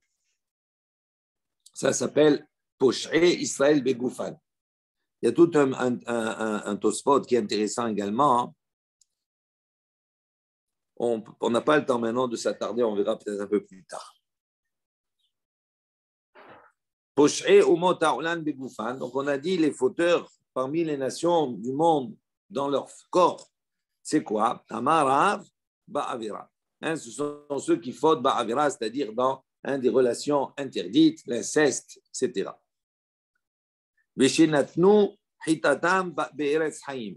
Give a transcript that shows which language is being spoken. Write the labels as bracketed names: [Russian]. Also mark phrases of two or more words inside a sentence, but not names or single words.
[French] Ça s'appelle [Hebrew] פושעי ישראל בגופן. [French] Il y a tout un tosfot qui est intéressant également. On n'a pas le temps maintenant de s'attarder, on verra peut-être un peu plus tard. [Hebrew] פושעי אומות העולם בגופן. [French] Donc on a dit les fauteurs parmi les nations du monde dans leur corps, c'est quoi? [Hebrew] אמרו בעבירה. [French] Ce sont ceux qui fautent ba'avira, c'est-à-dire dans des relations interdites, l'inceste, etc. [Hebrew] ושנתנו חיתיתם בארץ חיים.